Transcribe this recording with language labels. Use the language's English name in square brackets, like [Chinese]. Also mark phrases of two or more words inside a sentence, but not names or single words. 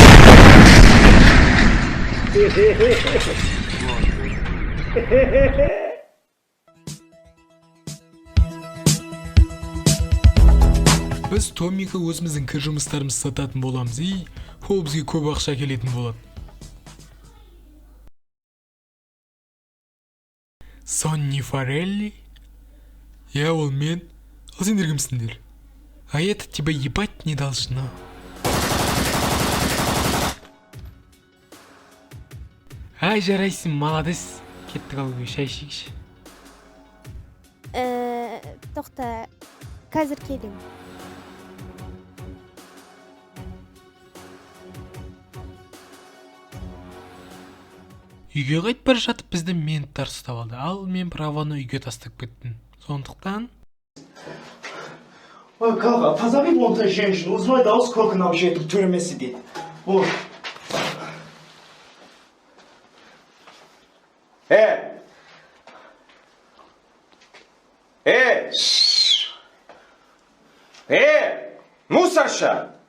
[Kazakh] Біз Томиға өзіміздің кір жұмыстарымызды сататын боламыз, ол бізге көп ақша келетін болады. Сонни Форелли? Ол мен. Ал сендер кімсіңдер? [Russian] Это тебя ебать не должно. [Kazakh] Жарайсың, молодец. Кеттік алуға, шай ішейікші. Тоқта, қазір келем. Үйге қайт бара жатып бізді менттар ұстап алды. Ал мен праваны үйге тастап кеттім. Сондықтан... [Russian] Ой, Калга, позови вон той женщину, узнай, да, сколько нам вообще в тюрьме сидит. Вот. Мусорша!